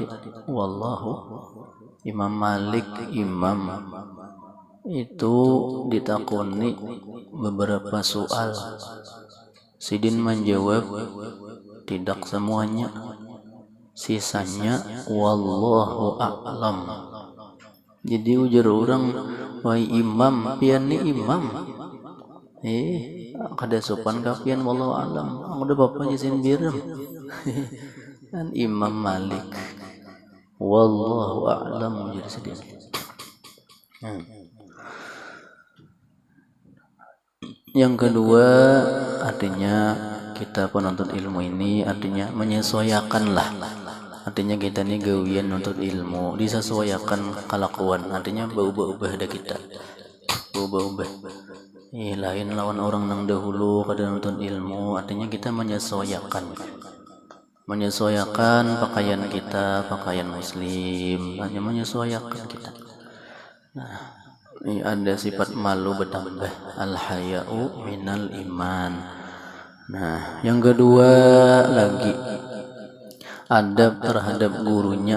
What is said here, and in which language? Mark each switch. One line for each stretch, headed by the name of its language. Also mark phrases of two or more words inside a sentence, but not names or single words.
Banjar: Wallahu, Imam Malik itu ditakuni beberapa soal. Sidin menjawab tidak semuanya, sisanya
Arabic: wallahu a'lam.
Banjar: Jadi ujar orang, wahai imam, pian ni imam. Kada sopan kapian
Arabic: wallahu a'lam.
Banjar: Udah bapak jisin biram. Dan Imam Malik
Arabic: wallahu a'lam
Banjar: ujar sidin. Yang kedua, artinya kita penuntut ilmu ini artinya menyesuaikanlah. Artinya kita ini gawian nuntut ilmu, disesuaikan kelakuan. Artinya berubah-ubah ada kita. Berubah-ubah. Lain lawan orang yang dahulu kada nuntut ilmu, artinya kita menyesuaikan. Menyesuaikan pakaian kita, pakaian muslim, hanya menyesuaikan kita. Nah, ini ada sifat malu bertambah,
Arabic: al-haya'u minal iman.
Banjar: Nah, yang kedua lagi adab terhadap gurunya.